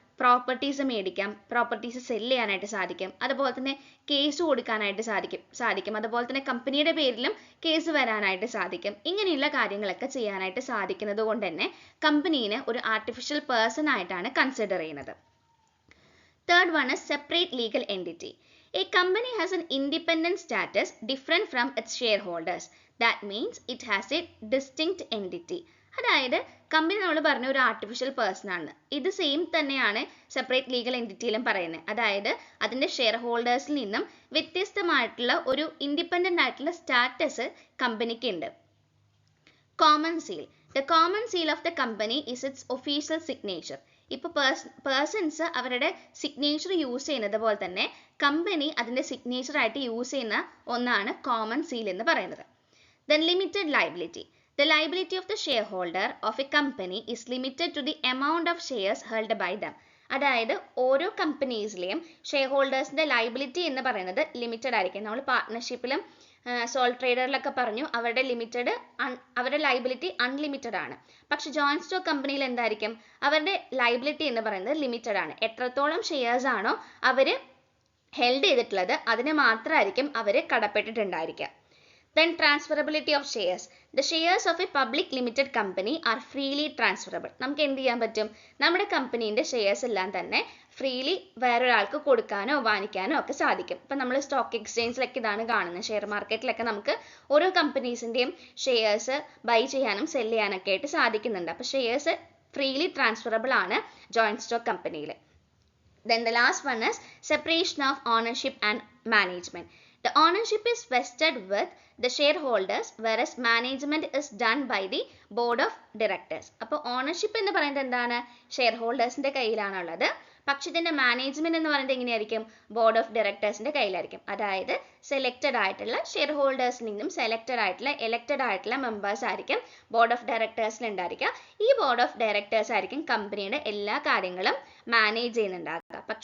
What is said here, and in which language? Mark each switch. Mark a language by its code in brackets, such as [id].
[ml] Properties മേടിക്കാം, properties cell ചെയ്യാനായിട്ട് സാധിക്കും, അതുപോലെ തന്നെ കേസ് കൊടുക്കാനായിട്ട് സാധിക്കും, അതുപോലെ തന്നെ കമ്പനിയുടെ പേരിലും കേസ് വരാനായിട്ട് സാധിക്കും. ഇങ്ങനെയുള്ള കാര്യങ്ങളൊക്കെ ചെയ്യാനായിട്ട് സാധിക്കുന്നത് കൊണ്ട് തന്നെ കമ്പനീനെ ഒരു ആർട്ടിഫിഷ്യൽ പേഴ്സൺ ആയിട്ടാണ് കൺസിഡർ ചെയ്യുന്നത്. [en] Third one is separate legal entity. A company has an independent status different from its shareholders. That means it has a distinct entity. [ml] അതായത് കമ്പനി നമ്മൾ പറഞ്ഞ ഒരു ആർട്ടിഫിഷ്യൽ പേഴ്സൺ ആണ്. ഇത് സെയിം തന്നെയാണ് സെപ്പറേറ്റ് ലീഗൽ എൻറ്റിറ്റിയിലും പറയുന്നത്. അതായത് അതിന്റെ ഷെയർ ഹോൾഡേഴ്സിൽ നിന്നും വ്യത്യസ്തമായിട്ടുള്ള ഒരു ഇൻഡിപെൻഡന്റ് ആയിട്ടുള്ള സ്റ്റാറ്റസ് കമ്പനിക്ക് ഉണ്ട്. [en] Common seal. The common seal of the company is its official signature. [ml] ഇപ്പോൾ പേഴ്സൺസ് അവരുടെ സിഗ്നേച്ചർ യൂസ് ചെയ്യുന്നത് പോലെ തന്നെ കമ്പനി അതിന്റെ സിഗ്നേച്ചർ ആയിട്ട് യൂസ് ചെയ്യുന്ന ഒന്നാണ് കോമൺ സീൽ എന്ന് പറയുന്നത്. [en] Then limited liability. The liability of the shareholder of a company is limited to the amount of shares held by them. [ml] അതായത് ഓരോ കമ്പനീസിലെയും ഷെയർ ഹോൾഡേഴ്സിന്റെ ലൈബിലിറ്റി എന്ന് പറയുന്നത് ലിമിറ്റഡ് ആയിരിക്കും. നമ്മൾ പാർട്ട്ണർഷിപ്പിലും സോൾ ട്രേഡറിലൊക്കെ പറഞ്ഞു അവരുടെ ലൈബിലിറ്റി അൺലിമിറ്റഡ് ആണ്. പക്ഷെ ജോയിന്റ് സ്റ്റോക്ക് കമ്പനിയിൽ എന്തായിരിക്കും? അവരുടെ ലൈബിലിറ്റി എന്ന് പറയുന്നത് ലിമിറ്റഡ് ആണ്. എത്രത്തോളം ഷെയർസ് ആണോ അവർ ഹെൽഡ് ചെയ്തിട്ടുള്ളത് അതിന് മാത്രമായിരിക്കും അവർ കടപ്പെട്ടിട്ടുണ്ടായിരിക്കുക. [en] Then transferability of shares. The shares of a public limited company are freely transferable. [ml] നമുക്ക് എന്ത് ചെയ്യാൻ പറ്റും? നമ്മുടെ കമ്പനീൻ്റെ ഷെയർസ് എല്ലാം തന്നെ ഫ്രീലി വേറൊരാൾക്ക് കൊടുക്കാനോ വാങ്ങിക്കാനോ ഒക്കെ സാധിക്കും. ഇപ്പം നമ്മൾ സ്റ്റോക്ക് എക്സ്ചേഞ്ചിലൊക്കെ ഇതാണ് കാണുന്നത്. ഷെയർ മാർക്കറ്റിലൊക്കെ നമുക്ക് ഓരോ കമ്പനീസിൻ്റെയും ഷെയർസ് ബൈ ചെയ്യാനും സെല് ചെയ്യാനൊക്കെ ആയിട്ട് സാധിക്കുന്നുണ്ട്. അപ്പോൾ ഷെയർസ് ഫ്രീലി ട്രാൻസ്ഫറബിൾ ആണ് ജോയിന്റ് സ്റ്റോക്ക് കമ്പനിയിൽ. [en] Then the last one is separation of ownership and management. The ownership is vested with the shareholders, whereas management is done by the board of directors. [ml] അപ്പോൾ ownership എന്ന് പറയുന്നത് എന്താണ്? Share ഹോൾഡേഴ്സിന്റെ കയ്യിലാണുള്ളത്. പക്ഷെ ഇതിന്റെ management എന്ന് പറയുന്നത് എങ്ങനെയായിരിക്കും? Board of ഡയറക്ടേഴ്സിന്റെ കയ്യിലായിരിക്കും. അതായത് സെലക്റ്റഡ് ആയിട്ടുള്ള ഷെയർ ഹോൾഡേഴ്സിൽ നിന്നും എലക്റ്റഡ് ആയിട്ടുള്ള മെമ്പേഴ്സ് ആയിരിക്കും ബോർഡ് ഓഫ് ഡയറക്ടേഴ്സിൽ ഉണ്ടായിരിക്കുക. ഈ ബോർഡ് ഓഫ് ഡയറക്ടേഴ്സ് ആയിരിക്കും കമ്പനിയുടെ എല്ലാ കാര്യങ്ങളും മാനേജ് ചെയ്യുന്നുണ്ടാകുക.